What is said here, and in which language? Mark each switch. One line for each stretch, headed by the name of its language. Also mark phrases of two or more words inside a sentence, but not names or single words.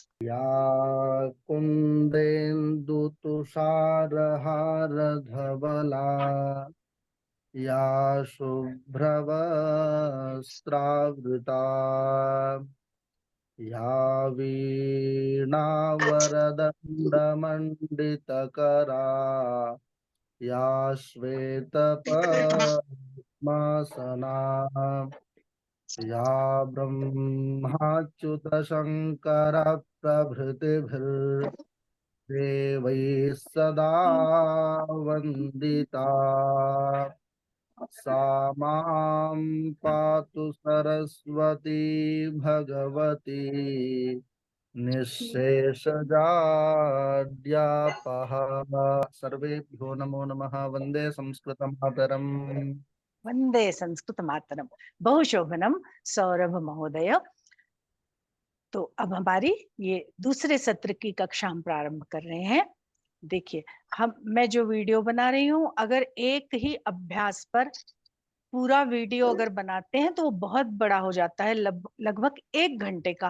Sanskrit: या कुन्देन्दुतुषारहारधवला या शुभ्रवस्त्रावृता या वीणावरदण्डमण्डितकरा या श्वेतपद्मासना या ब्रह्माच्युतशङ्कर प्रभृतिभिर्देवैः सदा वन्दिता सा मां पातु सरस्वती भगवती निःशेषजाड्यापः। सर्वेभ्यो नमो नमः। वन्दे संस्कृतमातरम्। वंदे संस्कृत मातरम। बहुशोभनम सौरभ महोदय।
Hindi: तो अब हमारी ये दूसरे सत्र की कक्षा हम प्रारंभ कर रहे हैं। देखिए, मैं जो वीडियो बना रही हूँ, अगर एक ही अभ्यास पर पूरा वीडियो अगर बनाते हैं तो वो बहुत बड़ा हो जाता है, लगभग 1 घंटे का।